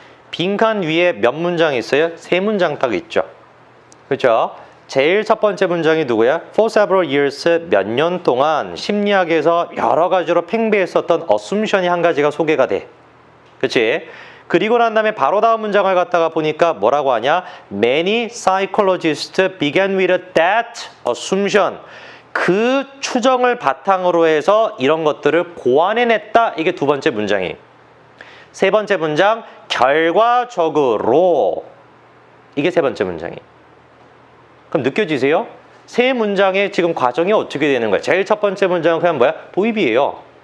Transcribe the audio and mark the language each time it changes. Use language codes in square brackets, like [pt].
[ko] 빈칸 위에 몇 문장 있어요? 세 문장 딱 있죠. 그렇죠? 제일 첫 번째 문장이 누구야? [en] For several years, [ko] 몇 년 동안 심리학에서 여러 가지로 팽배했었던 assumption이 한 가지가 소개가 돼. 그렇지? 그리고 난 다음에 바로 다음 문장을 갖다가 보니까 뭐라고 하냐? [en] Many psychologists began with that assumption. [ko] 그 추정을 바탕으로 해서 이런 것들을 고안해냈다. 이게 두 번째 문장이. 세 번째 문장, 결과적으로. 이게 세 번째 문장이. 그럼 느껴지세요? 세 문장의 지금 과정이 어떻게 되는 거야? 제일 첫 번째 문장은 그냥 뭐야? 도입이에요.